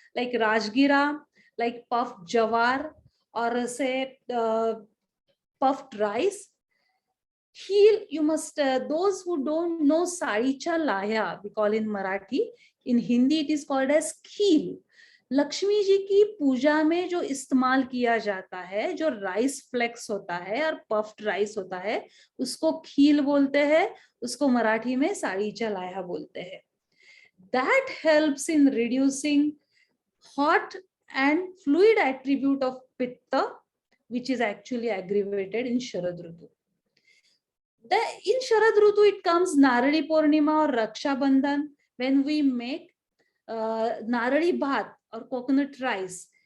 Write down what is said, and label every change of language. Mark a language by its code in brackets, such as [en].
[en] Like Rajgira, like puffed jawar, or say puffed rice. Kheel, you must, those who don't know Saricha Laya, we call in Marathi, in Hindi it is called as kheel. [hi] Lakshmi ji की पूजा में जो इस्तेमाल किया जाता है, जो rice flex होता है और पफ्ड राइस होता है, उसको खील बोलते हैं, उसको मराठी में साड़ीचा लाया बोलते हैं. [en] That helps in reducing hot and fluid attribute of Pitta, which is actually aggravated in Sharad Rutu. In Sharad Rutu, it comes Naradi Purnima or Raksha Bandhan, when we make Naradi Bhat or coconut rice.